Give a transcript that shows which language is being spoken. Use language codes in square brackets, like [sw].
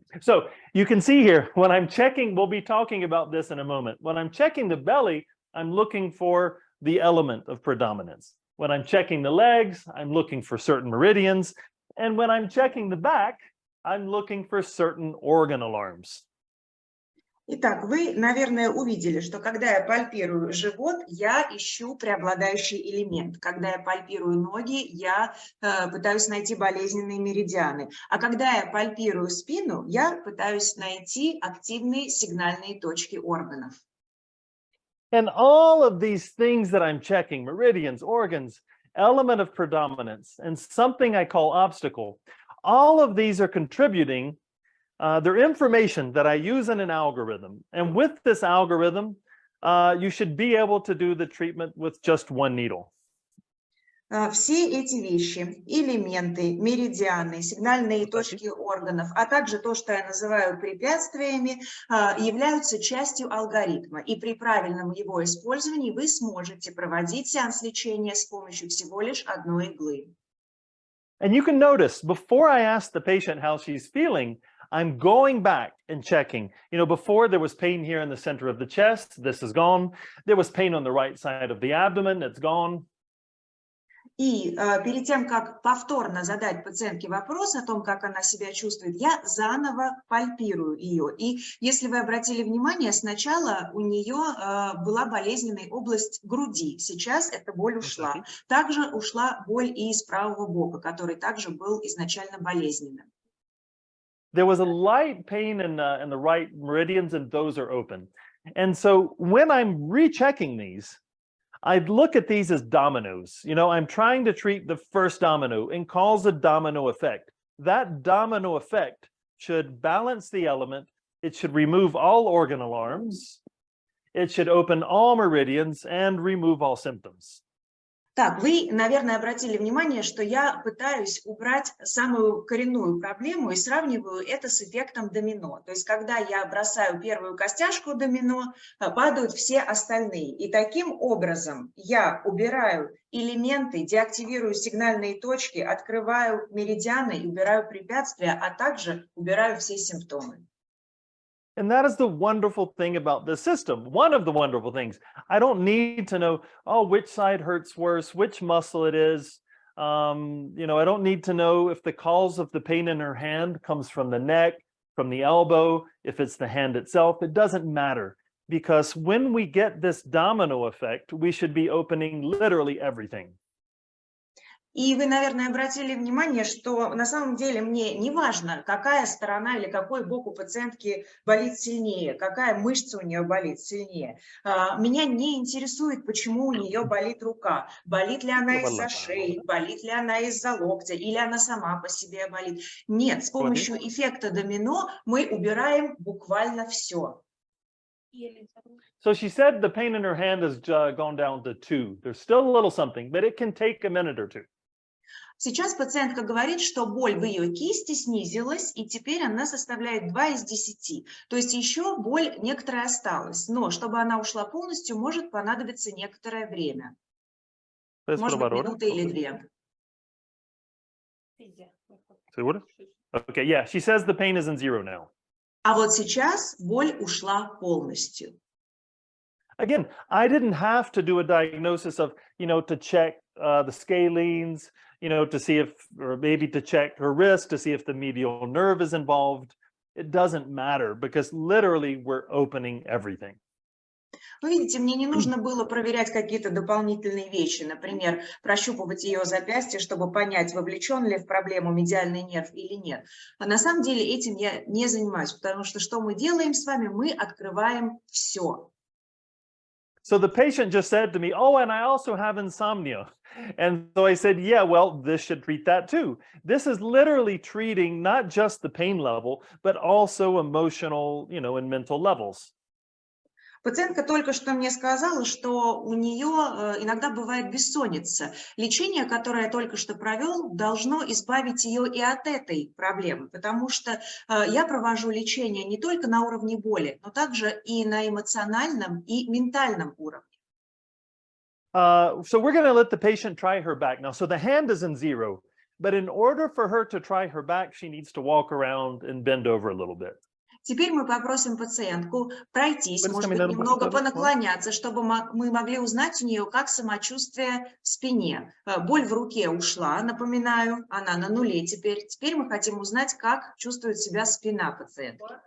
[en] So you can see here, when I'm checking, we'll be talking about this in a moment. When I'm checking the belly, I'm looking for the element of predominance. When I'm checking the legs, I'm looking for certain meridians. And when I'm checking the back, I'm looking for certain organ alarms. [ru] Итак, вы, наверное, увидели, что когда я пальпирую живот, я ищу преобладающий элемент. Когда я пальпирую ноги, я пытаюсь найти болезненные меридианы. А когда я пальпирую спину, я пытаюсь найти активные сигнальные точки органов. [en] And all of these things that I'm checking, meridians, organs, element of predominance, and something I call obstacle, all of these are contributing. They're information that I use in an algorithm. And with this algorithm, you should be able to do the treatment with just one needle. [ru] Все эти вещи, элементы, меридианы, сигнальные точки органов, а также то, что я называю препятствиями, являются частью алгоритма. И при правильном его использовании вы сможете проводить сеанс лечения с помощью всего лишь одной иглы. [en] And you can notice, before I ask the patient how she's feeling, I'm going back and checking. You know, before there was pain here in the center of the chest, this is gone. There was pain on the right side of the abdomen, it's gone. [ru] И перед тем, как повторно задать пациентке вопрос о том, как она себя чувствует, я заново пальпирую ее. И если вы обратили внимание, сначала у нее была болезненная область груди. Сейчас эта боль ушла. Также ушла боль и из правого бока, который также был изначально болезненным. [en] There was a light pain in the right meridians, and those are open. And so when I'm rechecking these, I'd look at these as dominoes. You know, I'm trying to treat the first domino and cause a domino effect. That domino effect should balance the element. It should remove all organ alarms. It should open all meridians and remove all symptoms. [ru] Так, вы, наверное, обратили внимание, что я пытаюсь убрать самую коренную проблему и сравниваю это с эффектом домино. То есть, когда я бросаю первую костяшку домино, падают все остальные. И таким образом я убираю элементы, деактивирую сигнальные точки, открываю меридианы, убираю препятствия, а также убираю все симптомы. [en] And that is the wonderful thing about this system. One of the wonderful things. I don't need to know, oh, which side hurts worse, which muscle it is. You know, I don't need to know if the cause of the pain in her hand comes from the neck, from the elbow, if it's the hand itself. It doesn't matter, because when we get this domino effect, we should be opening literally everything. [ru] И вы, наверное, обратили внимание, что на самом деле мне не важно, какая сторона или какой бок у пациентки болит сильнее, какая мышца у нее болит сильнее. Меня не интересует, почему у нее болит рука. Болит ли она из-за шеи, болит ли она из-за локтя, или она сама по себе болит. Нет, с помощью эффекта домино мы убираем буквально все. [en] So she said the pain in her hand has gone down to 2. There's still a little something, but it can take a minute or two. [ru] Сейчас пациентка говорит, что боль в ее кисти снизилась, и теперь она составляет 2 из 10. То есть еще боль некоторая осталась, но чтобы она ушла полностью, может понадобиться некоторое время. Может быть, минута или 2. [es] Seguro? [en] Okay, yeah, she says the pain is in 0 now. [ru] А вот сейчас боль ушла полностью. [en] Again, I didn't have to do a diagnosis of, you know, to check the scalenes, you know, to see if, or maybe to check her wrist, to see if the medial nerve is involved. It doesn't matter, because literally we're opening everything. [ru] Вы видите, мне не нужно было проверять какие-то дополнительные вещи, например, прощупывать ее запястье, чтобы понять, вовлечен ли в проблему медиальный нерв или нет. А на самом деле этим я не занимаюсь, потому что мы делаем с вами? Мы открываем все. [en] So the patient just said to me, oh, and I also have insomnia. And so I said, yeah, well, this should treat that too. This is literally treating not just the pain level, but also emotional, and mental levels. [ru] Пациентка только что мне сказала, что у нее иногда бывает бессонница. Лечение, которое я только что провел, должно избавить ее и от этой проблемы, потому что я провожу лечение не только на уровне боли, но также и на эмоциональном и ментальном уровне. [en] So we're going to let the patient try her back now. So the hand is in 0, but in order for her to try her back, she needs to walk around and bend over a little bit. [ru] Теперь мы попросим пациентку пройтись, может быть, немного понаклоняться, чтобы мы могли узнать у нее, как самочувствие в спине. Боль в руке ушла, напоминаю, она на нуле теперь. Теперь мы хотим узнать, как чувствует себя спина пациентки.